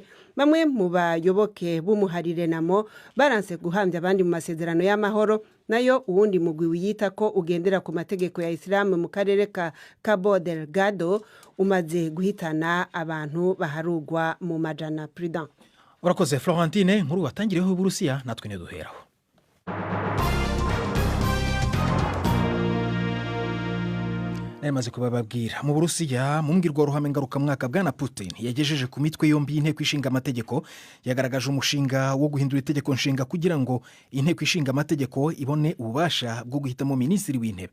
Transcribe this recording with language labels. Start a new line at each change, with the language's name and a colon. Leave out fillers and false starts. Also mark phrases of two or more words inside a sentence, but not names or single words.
Rundi: Bamwe mu bayoboke b'umuharire namo baranse guhambya abandi mu masezerano y'amahoro, nayo uwundi mugwi wiyita ko ugendera ku mategeko ya Islam mu karere ka Cabo Delgado umaze guhitana abantu baharugwa mu majana. Prudent. Urakoze Florentine, nkuru watangireho Uburusiya natwe ne duheraho. Nemaze kubababwira mu Burusiya mu mbwirwaruhame ngarukamwaka bwana Putin yagejeje ku mitwe yombi y'inteko ishinga amategeko, yagaragaje umushinga wo guhindura itegeko nshinga kugira ngo inteko ishinga amategeko ibone ububasha bwo guhitamo minisitiri w'intebe.